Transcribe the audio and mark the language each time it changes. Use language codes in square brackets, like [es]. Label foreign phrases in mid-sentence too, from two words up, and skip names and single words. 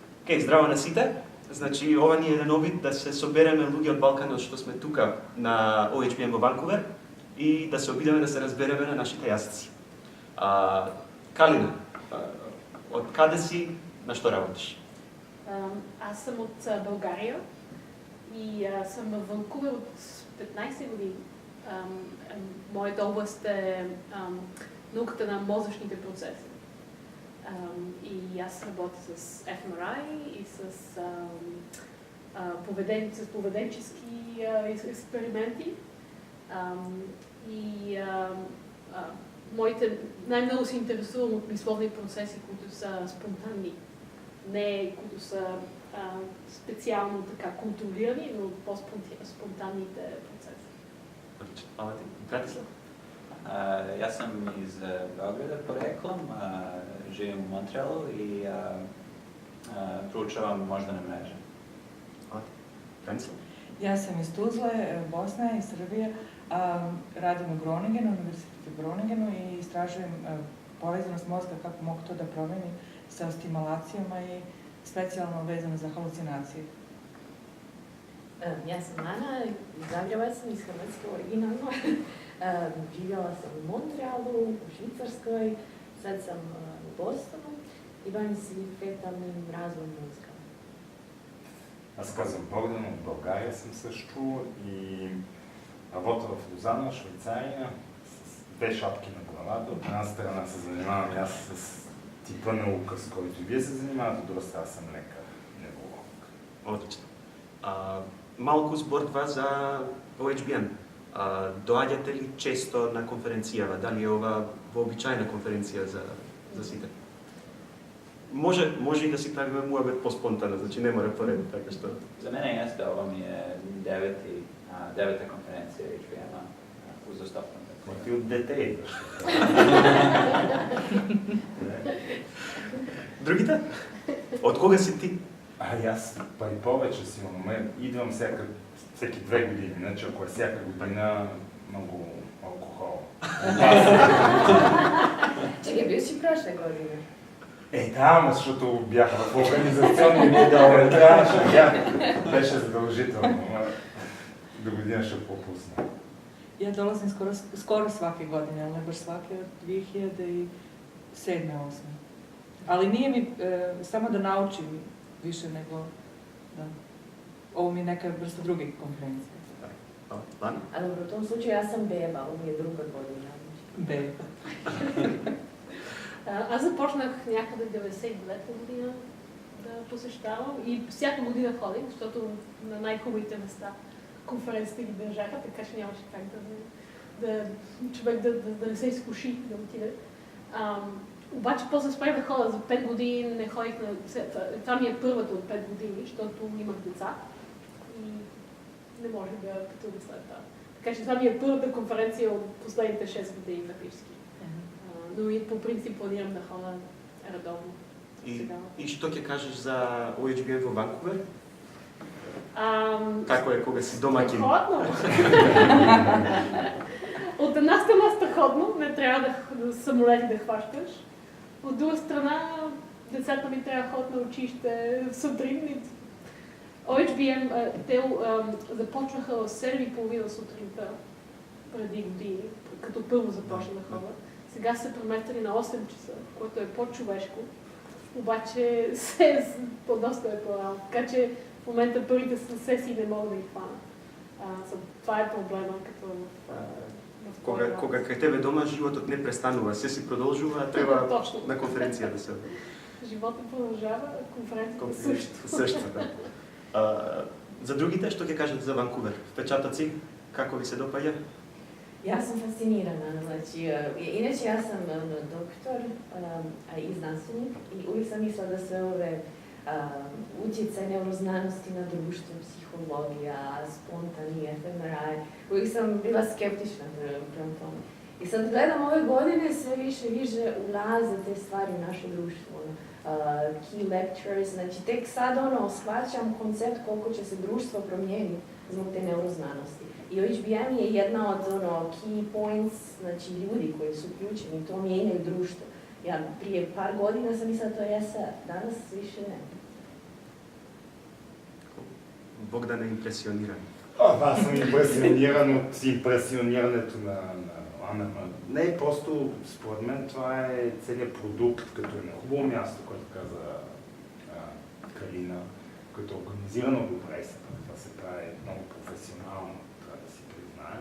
[mk] Океј, здраво на сите. Значи, ова ни е еден обид да се собереме луѓе од Балканот што сме тука на OHBM во Ванкувер и да се обидеме да се разбереме на нашите јазици. Калина, од каде си, на што работиш? [bg] Аз съм от България и съм в Ванкувер от 15 години. Моята област е науката на мозъчните процеси. И аз работя с fMRI и с поведенчески експерименти. Най-много се интересувам от мисловни процеси, които са спонтанни, не които са специално така контролирани, но по-спонтанните процеси. [sr] Hvala ti. Bratislav? Ja sam iz Beograda poreklom, živim u Montrealu i proučavam moždane mreže. Hvala ti. Branislav? Ja sam iz Tuzle, Bosne i Srbije. Radim u Groningenu, Univerzitetu u Groningenu i istražujem povezanost mozga, kako mogu to da promeni sa stimulacijama i specijalno vezano za halucinacije. [hr] Ja sam Ana, iz Zagreba sam, iz Hrvatske originalno. Živjela sam u Montrealu, u Švicarskoj, sad sam u Bostonu и бавим се феталним развоем мозга. [bg] Аз казвам Богдан, от България съм също и работя в Лозана, Швейцария, с две шапки на главата. От една страна се занимавам аз с типа наука, с който и вие се занимавате, от друга страна съм лекар, невролог. Отлично. [mk] Малку зборува за OHBM. Доаѓате ли често на конференцијава? Дали е ова вообичајна конференција за сите? Може и да си правиме муабет по-спонтано, значи не мора поред, така што... За мене jeste, ова ми е девета конференција HBM-а uzastopno. [bg] Ти от дете идваш. Другите? [mk] Од кога си ти? [bg] Аз па и повече сигурно. Идвам всеки 2 години, иначе ако е всяка година, много алкохол. [sr] Чекай, бил си прошле година? [bg] Да, ама защото бях в организационни видео, трябваше, беше задължително, до година ще пропусна. [sr] Ja dolazim skoro svake godine, ali ne baš svake od 2007. 2008. Ali nije mi samo da naučim više nego da. Ovo mi je neka vrsta druge konferencije. A dobro, u tom slučaju ja sam beba, ovo mi je druga godina. Beba. [bg] Аз започнах някъде 99-та година да посещавам и всяка година ходих, защото на най-хубавите места конференцията ги държаха, така че нямаше как човек да не се изкуши да отиде. Обаче после спрях да ходя за 5 години, не ходих на... Това ми е първата от 5 години, защото имах деца и не можех да пътувам след това. Така че това ми е първата конференция от последните 6 години практически. Но и по принцип планирам да ходя редовно. [mk] И што ќе кажеш за OHBM во Ванкувер? Како е кога си домаќин? [bg] Страхотно! От една страна страхотно, не трябва да самолети да хващаш. От друга страна, децата ми трябва да ходят на училище сутрин. OHBM, те започнаха в 7:30 сутринта преди години, като първо започна да ходят. Сега се преместили на 8 часа, което е по-човешко, обаче доста е по-рано. Така че в момента първите сесии не могат да ги хванат. Това е проблема, като [mk] Кога кај тебе дома животот не престанува, се си продолжува, а треба точно на конференција да се... [bg] Животот продължава, конференцията също. [mk] За другите, што ќе кажете за Ванкувер? Впечатоци, како ви се допаѓа? [hr] Ja sam fascinirana, znači, inače ja sam doktor i znanstvenik i uvijek sam mislila da sve ove utjecaj neuroznanosti na društvo, psihologija, spontani, fMRI, uvijek sam bila skeptična prema tome. I sad gledam ove godine sve više ulaze te stvari u naše društvo, [en] key lectures, [hr] znači tek sad shvaćam koncept koliko će se društvo promijeniti zbog te neuroznanosti. I OHBM je jedna od [en] key points, [hr] znači ljudi koji su uključeni, to mijenjaju društvo. Ja prije par godina sam mislila to je SR, danas više ne. [bg] Богдан е импресиониран. Аз съм импресиониран от импресионирането на Ана. Не, просто според мен това е целият продукт, като е на хубаво място, което каза Калина, като е организирано добре, това се прави много професионално, трябва да си признаем.